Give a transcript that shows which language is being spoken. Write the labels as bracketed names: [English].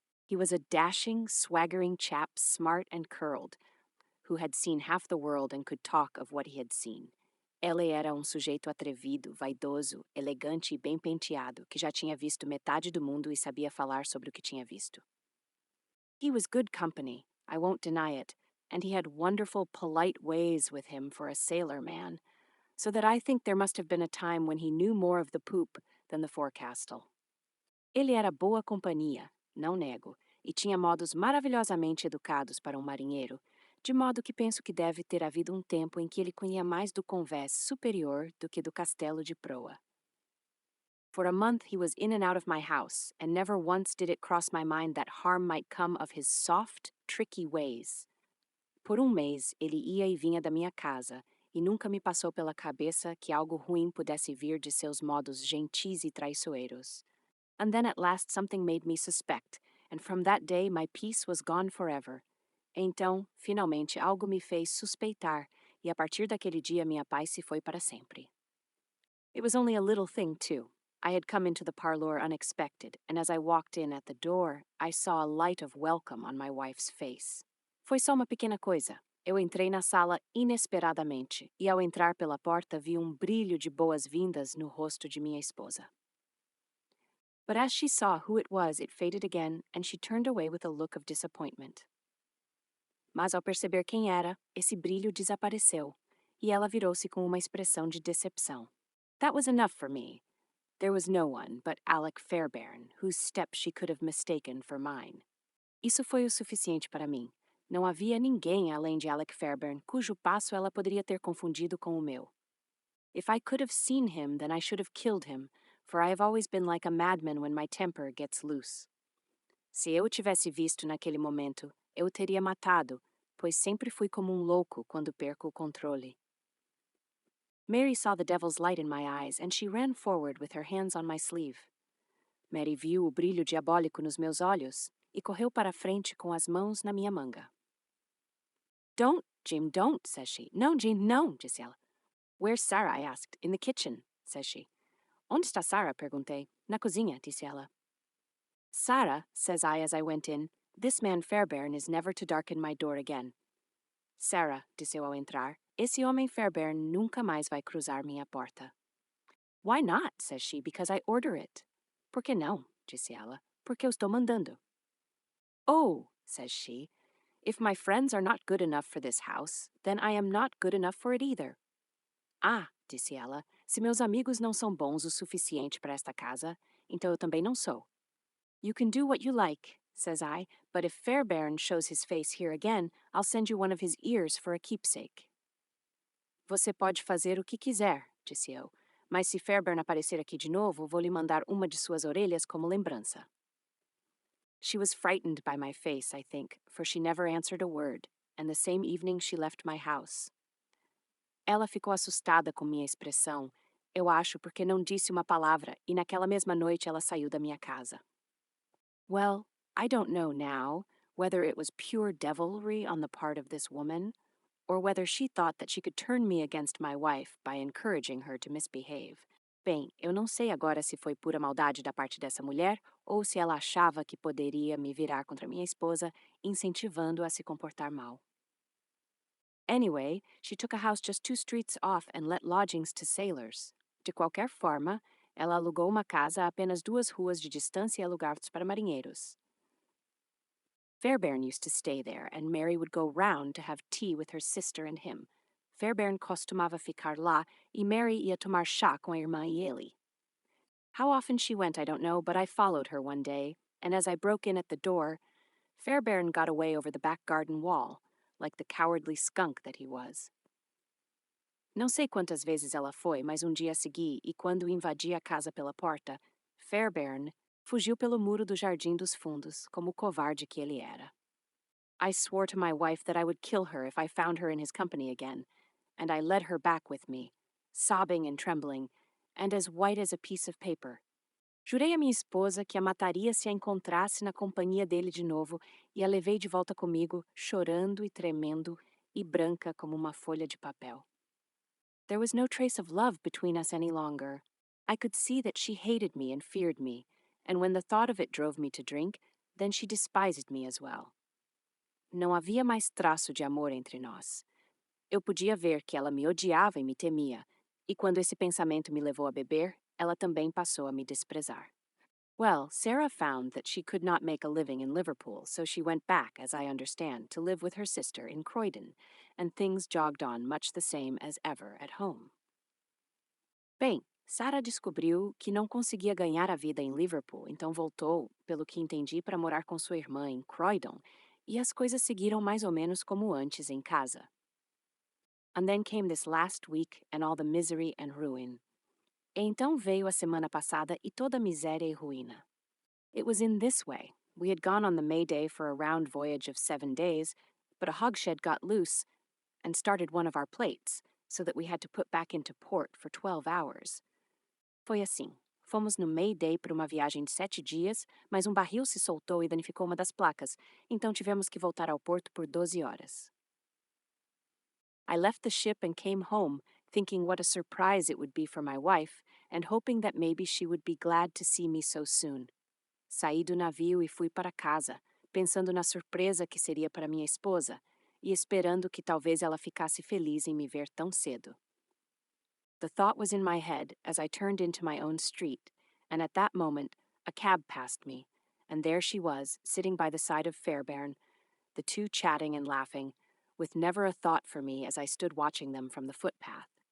[English] He was a dashing, swaggering chap, smart and curled, who had seen half the world and could talk of what he had seen. [Portuguese] Ele era um sujeito atrevido, vaidoso, elegante e bem penteado, que já tinha visto metade do mundo e sabia falar sobre o que tinha visto. [English] He was good company, I won't deny it, and he had wonderful, polite ways with him for a sailor man, so that I think there must have been a time when he knew more of the poop than the forecastle. [Portuguese] Ele era boa companhia, não nego, e tinha modos maravilhosamente educados para um marinheiro, de modo que penso que deve ter havido um tempo em que ele conhecia mais do convés superior do que do castelo de proa. [English] For a month he was in and out of my house, and never once did it cross my mind that harm might come of his soft, tricky ways. [Portuguese] Por mês ele ia e vinha da minha casa, e nunca me passou pela cabeça que algo ruim pudesse vir de seus modos gentis e traiçoeiros. [English] And then at last something made me suspect, and from that day my peace was gone forever. [Portuguese] Então, finalmente, algo me fez suspeitar, e a partir daquele dia minha paz se foi para sempre. [English] It was only a little thing, too. I had come into the parlour unexpected, and as I walked in at the door, I saw a light of welcome on my wife's face. [Portuguese] Foi só uma pequena coisa. Eu entrei na sala inesperadamente, e ao entrar pela porta vi brilho de boas-vindas no rosto de minha esposa. [English] But as she saw who it was, it faded again, and she turned away with a look of disappointment. [Portuguese] Mas ao perceber quem era, esse brilho desapareceu, e ela virou-se com uma expressão de decepção. [English] That was enough for me. There was no one but Alec Fairbairn, whose step she could have mistaken for mine. [Portuguese] Isso foi o suficiente para mim. Não havia ninguém além de Alec Fairbairn cujo passo ela poderia ter confundido com o meu. [English] If I could have seen him, then I should have killed him, for I have always been like a madman when my temper gets loose. [Portuguese] Se eu o tivesse visto naquele momento, eu o teria matado, pois sempre fui como louco quando perco o controle. [English] Mary saw the devil's light in my eyes, and she ran forward with her hands on my sleeve. [Portuguese] Mary viu o brilho diabólico nos meus olhos e correu para a frente com as mãos na minha manga. [English] Don't, Jim, don't, says she. [Portuguese] No, Jim, no, disse ela. [English] Where's Sarah? I asked. In the kitchen, says she. [Portuguese] Onde está Sarah? Perguntei. Na cozinha, disse ela. [English] Sarah, says I as I went in, this man Fairbairn is never to darken my door again. [Portuguese] Sarah, disse eu ao entrar, esse homem Fairbairn nunca mais vai cruzar minha porta. [English] Why not? Says she, because I order it. [Portuguese] Por que não? Disse ela. Porque eu estou mandando. [English] Oh, says she, if my friends are not good enough for this house, then I am not good enough for it either. [Portuguese] Ah, disse ela, se meus amigos não são bons o suficiente para esta casa, então eu também não sou. [English] You can do what you like, says I, but if Fairbairn shows his face here again, I'll send you one of his ears for a keepsake. [Portuguese] Você pode fazer o que quiser, disse eu, mas se Fairbairn aparecer aqui de novo, vou lhe mandar uma de suas orelhas como lembrança. [English] She was frightened by my face, I think, for she never answered a word, and the same evening she left my house. [Portuguese] Ela ficou assustada com minha expressão, eu acho porque não disse uma palavra, e naquela mesma noite ela saiu da minha casa. [English] Well, I don't know now whether it was pure devilry on the part of this woman, or whether she thought that she could turn me against my wife by encouraging her to misbehave. [Portuguese] Bem, eu não sei agora se foi pura maldade da parte dessa mulher ou se ela achava que poderia me virar contra minha esposa, incentivando-a a se comportar mal. [English] Anyway, she took a house just 2 streets off and let lodgings to sailors. [Portuguese] De qualquer forma, ela alugou uma casa a apenas 2 ruas de distância e alugados para marinheiros. [English] Fairbairn used to stay there, and Mary would go round to have tea with her sister and him. [Portuguese] Fairbairn costumava ficar lá, e Mary ia tomar chá com a irmã e ele. [English] How often she went, I don't know, but I followed her one day, and as I broke in at the door, Fairbairn got away over the back garden wall, like the cowardly skunk that he was. [Portuguese] Não sei quantas vezes ela foi, mas dia segui e quando invadi a casa pela porta, Fairbairn fugiu pelo muro do jardim dos fundos, como o covarde que ele era. [English] I swore to my wife that I would kill her if I found her in his company again, and I led her back with me, sobbing and trembling, and as white as a piece of paper. [Portuguese] Jurei a minha esposa que a mataria se a encontrasse na companhia dele de novo e a levei de volta comigo, chorando e tremendo e branca como uma folha de papel. [English] There was no trace of love between us any longer. I could see that she hated me and feared me, and when the thought of it drove me to drink, then she despised me as well. [Portuguese] Não havia mais traço de amor entre nós. Eu podia ver que ela me odiava e me temia, e quando esse pensamento me levou a beber, ela também passou a me desprezar. [English] Well, Sarah found that she could not make a living in Liverpool, so she went back, as I understand, to live with her sister in Croydon, and things jogged on much the same as ever at home. [Portuguese] Bem, Sarah descobriu que não conseguia ganhar a vida em Liverpool, então voltou, pelo que entendi, para morar com sua irmã em Croydon, e as coisas seguiram mais ou menos como antes em casa. [English] And then came this last week and all the misery and ruin. [Portuguese] E então veio a semana passada e toda a miséria e ruína. [English] It was in this way. We had gone on the May Day for a round voyage of 7 days, but a hogshead got loose and started one of our plates, so that we had to put back into port for 12 hours. [Portuguese] Foi assim. Fomos no May Day para uma viagem de 7 dias, mas barril se soltou e danificou uma das placas, então tivemos que voltar ao porto por 12 horas. [English] I left the ship and came home, thinking what a surprise it would be for my wife, and hoping that maybe she would be glad to see me so soon. [Portuguese] Saí do navio e fui para casa, pensando na surpresa que seria para minha esposa, e esperando que talvez ela ficasse feliz em me ver tão cedo. [English] The thought was in my head as I turned into my own street, and at that moment a cab passed me, and there she was, sitting by the side of Fairbairn, the two chatting and laughing, with never a thought for me as I stood watching them from the footpath.